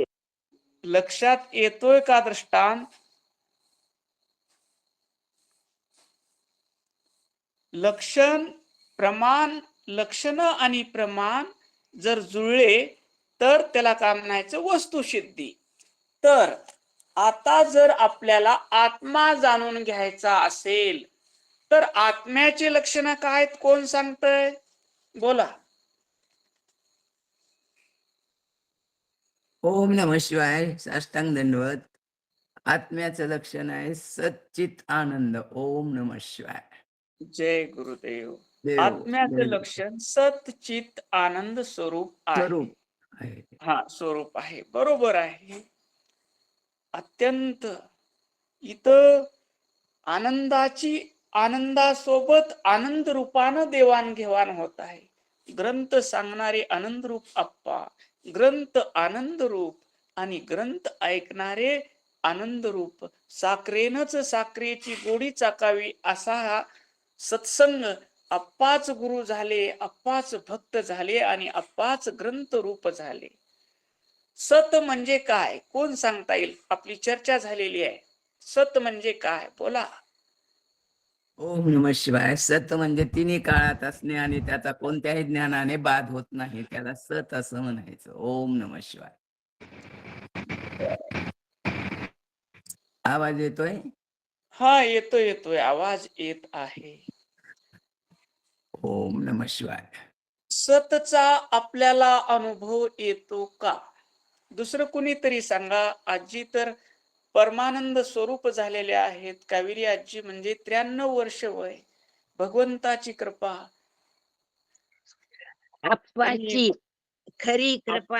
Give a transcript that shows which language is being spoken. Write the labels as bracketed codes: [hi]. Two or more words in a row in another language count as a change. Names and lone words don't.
[mr] लक्षात येतोय का दृष्टांत? लक्षण प्रमाण, लक्षण आणि प्रमाण जर जुळले तर त्याला काय म्हणायचं, वस्तुसिद्धी. तर आता जर आपल्याला आत्मा जाणून घ्यायचा असेल तर आत्म्याचे लक्षण काय आहेत, कोण सांगतय? बोला. [sa] ओम नमः शिवाय. [mr] साष्टांग दंडवत. आत्म्याचं लक्षण आहे सच्चित आनंद. [sa] ओम नमः शिवाय. [mr] जय गुरुदेव. देव आत्म्याचं देव लक्षण सत चित आनंद स्वरूप आहे. स्वरूप आहे. हा, स्वरूप आहे, बरोबर आहे. अत्यंत इथं आनंदाची, आनंदासोबत आनंद रूपानं देवाणघेवाण होत आहे. ग्रंथ सांगणारे आनंद रूप अप्पा, ग्रंथ आनंद रूप आणि ग्रंथ ऐकणारे आनंद रूप. साखरेनच साखरेची गोडी चाकावी असा हा सत्संग. अप्पाच गुरु झाले, अप्पाच भक्त झाले आणि अप्पाच ग्रंथ रूप झाले. सत म्हणजे काय, कोण सांगता येईल? आपली चर्चा झालेली आहे. सत म्हणजे काय, बोला. [sa] ओम नमः शिवाय. [mr] सत म्हणजे तिन्ही काळात असणे आणि त्याचा कोणत्याही ज्ञानाने बाध होत नाही, त्याला सत असं म्हणायचं. [sa] ओम नमः शिवाय. [mr] आवाज येतोय? हा, येतोय येतोय, आवाज येत आहे. [sa] ओम नमः शिवाय. [mr] सतचा आपल्याला अनुभव येतो का? दुसरं कुणीतरी सांगा. आजी तर परमानंद स्वरूप झालेले आहेत. कावेरी आजी म्हणजे 93 वर्ष वय, भगवंताची कृपा. आप्पाची खरी कृपा.